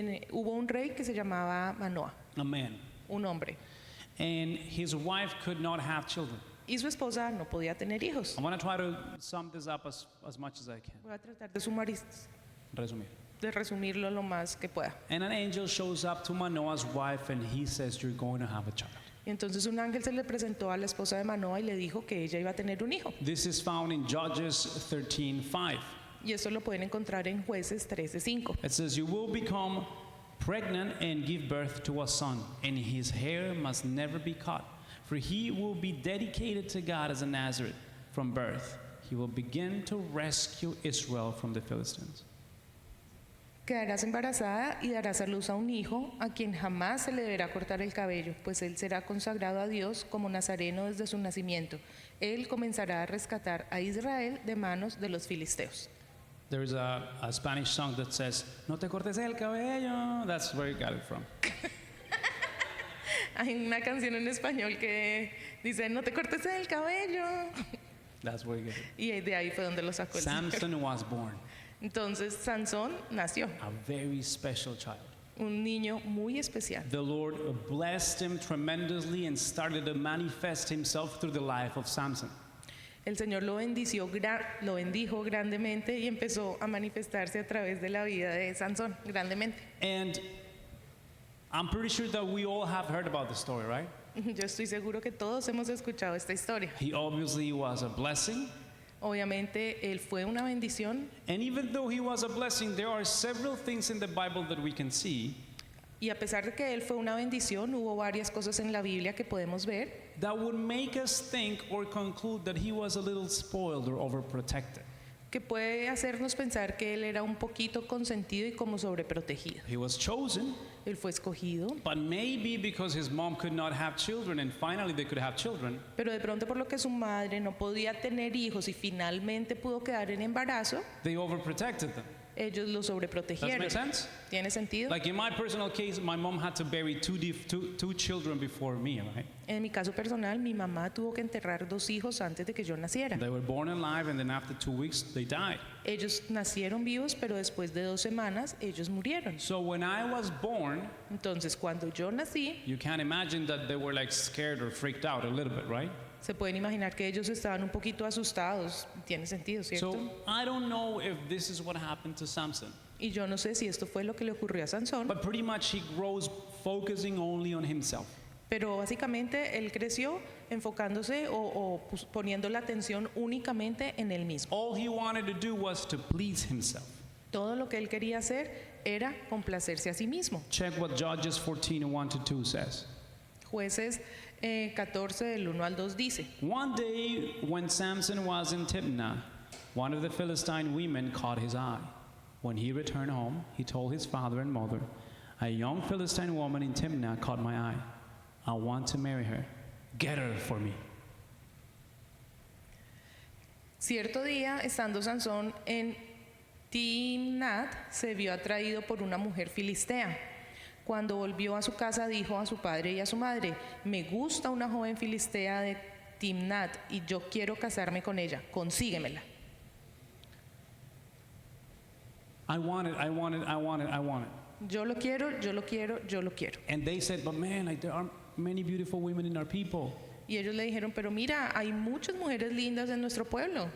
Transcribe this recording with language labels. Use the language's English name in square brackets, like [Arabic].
[Spanish] Hubo un rey que se llamaba Manoah, [English] A man. [Spanish] un hombre, [English] And his wife could not have children. [Spanish] y su esposa no podía tener hijos. [English] I want to try to sum this up as much as I can. [Spanish] Voy a tratar de Resumir. resumirlo lo más que pueda. [English] And an angel shows up to Manoah's wife and he says, you're going to have a child. [Spanish] Y entonces un ángel se le presentó a la esposa de Manoah y le dijo que ella iba a tener un hijo. [English] This is found in Judges 13:5. [Spanish] Y esto lo pueden encontrar en Jueces 13:5. [English] It says, "You will become pregnant and give birth to a son, and his hair must never be cut, for he will be dedicated to God as a Nazarite from birth. He will begin to rescue Israel from the Philistines." [Spanish] Quedarás embarazada y darás a luz a un hijo a quien jamás se le deberá cortar el cabello, pues él será consagrado a Dios como nazareno desde su nacimiento. Él comenzará a rescatar a Israel de manos de los filisteos. [English] There's a Spanish song that says, [Spanish] "No te cortes el cabello." [English] That's where you got it from. [Spanish] Hay una canción en español que dice, no te cortes el cabello. [English] That's where you get it. [Spanish] Y de ahí fue donde lo sacó el Señor. [English] Samson was born, [Spanish] Entonces Sansón nació, [English] a very special child. [Spanish] un niño muy especial. [English] The Lord blessed him tremendously and started to manifest himself through the life of Samson. [Spanish] El Señor lo bendijo grandemente y empezó a manifestarse a través de la vida de Sansón grandemente. [English] And I'm pretty sure that we all have heard about the story, right? [Spanish] Yo estoy seguro que todos hemos escuchado esta historia. [English] He obviously was a blessing. [Spanish] Obviamente él fue una bendición [English] And even though he was a blessing, there are several things in the Bible that we can see [Spanish] y a pesar de que él fue una bendición, hubo varias cosas en la Biblia que podemos ver [English] that would make us think or conclude that he was a little spoiled or overprotected. [Spanish] que puede hacernos pensar que él era un poquito consentido y como sobreprotegido. [English] He was chosen, [Spanish] Él fue escogido, [English] but maybe because his mom could not have children and finally they could have children, [Spanish] pero de pronto por lo que su madre no podía tener hijos y finalmente pudo quedar en embarazo, [English] they overprotected them. [Spanish] ellos lo [English] Does that [Spanish] sobreprotegieron. [English] make sense? [Spanish] ¿Tiene sentido? [English] Like in my personal case, my mom had to bury two children before me, right? [Spanish] En mi caso personal, mi mamá tuvo que enterrar 2 hijos antes de que yo naciera. [English] They were born alive and then after 2 weeks they died. [Spanish] Ellos nacieron vivos, pero después de 2 semanas ellos murieron. [English] So when I was born, [Spanish] Entonces, cuando yo nací, [English] you can imagine that they were like scared or freaked out a little bit, right? [Spanish] se pueden imaginar que ellos estaban un poquito asustados. Tiene sentido, ¿cierto? [English] So I don't know if this is what happened to Samson, [Spanish] Y yo no sé si esto fue lo que le ocurrió a Sansón, [English] but pretty much he grows focusing only on himself. [Spanish] pero básicamente él creció enfocándose o poniendo la atención únicamente en él mismo. [English] All he wanted to do was to please himself. [Spanish] Todo lo que él quería hacer era complacerse a sí mismo. [English] Check what Judges 14:1-2 says. [Spanish] Jueces 14 del 1 al 2 dice, [English] One day when Samson was in Timnah, one of the Philistine women caught his eye. When he returned home, he told his father and mother, "A young Philistine woman in Timnah caught my eye. I want to marry her. Get her for me." [Spanish] cierto día, estando Sansón en Timnat, se vio atraído por una mujer filistea. Cuando volvió a su casa, dijo a su padre y a su madre, me gusta una joven filistea de Timnat y yo quiero casarme con ella, consíguemela. [English] I want it, I want it, I want it, I want it. [Spanish] Yo lo quiero, yo lo quiero, yo lo quiero. [English] And they said, but man, like, there aren't many beautiful women in our people. [Spanish] Y ellos le dijeron, pero mira, hay muchas mujeres lindas en nuestro pueblo.